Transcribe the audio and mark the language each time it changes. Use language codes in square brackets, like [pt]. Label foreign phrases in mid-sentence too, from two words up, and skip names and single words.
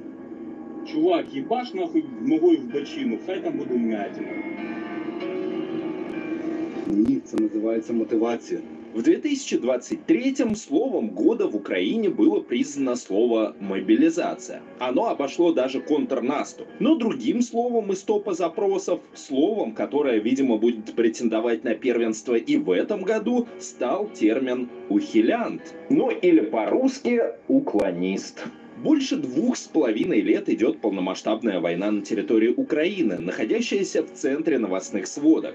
[uk] Чувак, їбаш нахуй ногою в бочину, хай там буде вмятина. Ні, це називається мотивація. [ru] В 2023-м словом года в Украине было признано слово «мобилизация». Оно обошло даже контрнаступ. Но другим словом из топа запросов, словом, которое, видимо, будет претендовать на первенство и в этом году, стал термин «ухилянт». Ну или по-русски «уклонист». Больше 2,5 лет идет полномасштабная война на территории Украины, находящаяся в центре новостных сводок.